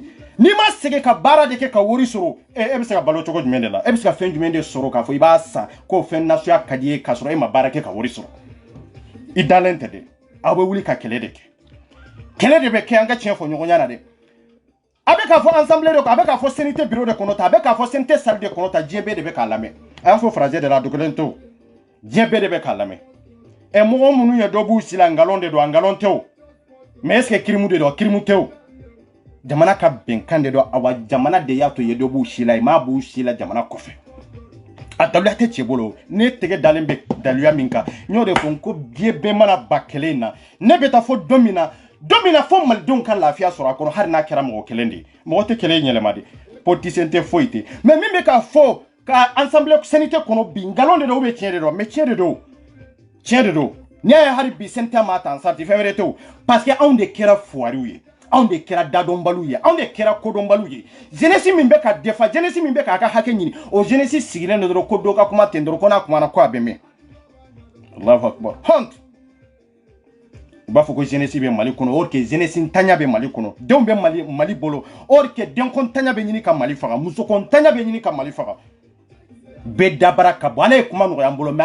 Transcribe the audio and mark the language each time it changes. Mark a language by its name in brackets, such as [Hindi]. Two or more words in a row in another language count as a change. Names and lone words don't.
[Bambara] n'i ma sɛgɛn ka baara de kɛ ka wari sɔrɔ e bɛ se ka balo cogo jumɛn de la e bɛ se ka fɛn jumɛn de sɔrɔ k'a fɔ i b'a san k'o fɛn nasuya ka di ye k'a sɔrɔ e ma baara kɛ ka wari sɔrɔ i dalen tɛ dɛ aw bɛ wuli ka kɛlɛ de kɛ kɛlɛ de bɛ kɛ an ka tiɲɛ fɔ ɲɔgɔnya na dɛ a bɛ k'a fɔ ensemble de a bɛ k'a fɔ CNT bureau de kɔnɔ ta a bɛ k'a fɔ CNT salle de kɔnɔ ta diɲɛ bɛɛ de bɛ k'a lamɛn a y'a fɔ français de la dogolen tɛ o diɲɛ bɛɛ de bɛ k'a lamɛn ɛ mɔgɔ minnu ye dɔ b'u si la ngalon de don a ngalon tɛ o [French] mais est ce que [Bambara] kirimu de don kirimu tɛ o jamana ka bɛnkan de don awa jamana de y'a to ye dɔ b'u si la i m'a b'u si la jamana kɔfɛ a daluya tɛ cɛ bolo ne tɛgɛ dalen bɛ daluya min kan n y'o de fɔ ko diɲɛ bɛɛ mana ba kɛlɛ in na ne bɛ taa fɔ don min na fɔ malidenw ka lafiya sɔrɔ a kɔnɔ hali n'a kɛra mɔgɔ kelen de ye mɔgɔ tɛ kɛlɛ in yɛlɛma de politicien tɛ foyi tɛ mais min bɛ ka fɔ ka ensemble CNT kɔnɔ bi ngalon de don [French] ou bien [Bambara] tiɲɛ de don mais tiɲɛ de don tiɲɛ de don n'i y'a ye hali bi CNT ma ta en sarti fɛn wɛrɛ tɛ o [French] parce que [Bambara] anw de kɛra fuwariw ye anw de kɛra dadɔnbaliw ye anw de kɛra kodɔnbaliw ye jeunesse min bɛ ka defa jeunesse min bɛ k'a ka hakɛ ɲini o jeunesse sigilen de dɔrɔn ko dɔ ka kuma ten dɔrɔn ko n'a kumana ko a bɛ mɛn [Arabic] الله أكبر [Bambara] honte u b'a fɔ ko jeunesse bɛ Mali kɔnɔ [French] or que [Bambara] jeunesse ntanya bɛ Mali kɔnɔ denw bɛ Mali bolo [French] or que [Bambara] denko ntanya bɛ ɲini ka Mali faga musoko ntanya bɛ ɲini ka Mali faga bɛɛ dabara ka bɔ ala ye kuma nɔgɔya an bolo mais